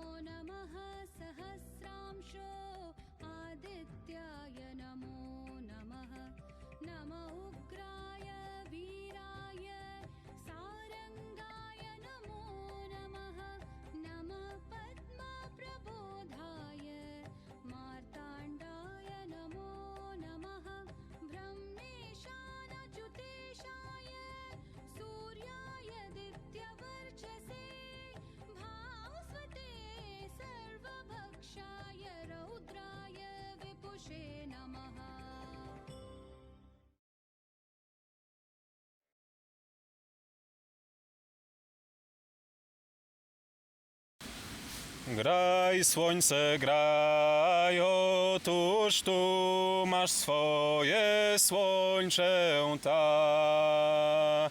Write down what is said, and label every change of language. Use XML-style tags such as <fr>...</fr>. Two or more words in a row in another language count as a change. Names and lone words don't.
<sa>नमः सहस्रांशो आदित्याय नमो नमः नम उग्राय वीराय सारंगाय नमो नमः नमः पद्मप्रबोधाय मार्ताण्डाय नमो नमः ब्रह्मेशानच्युतेशाय सूर्याय दित्यवर्चसे भास्वते सर्वभक्षाय रौद्राय विपुषे नमः</sa> <pl>Graj, słońce, graj, otóż tu masz swoje słońce ta.</pl>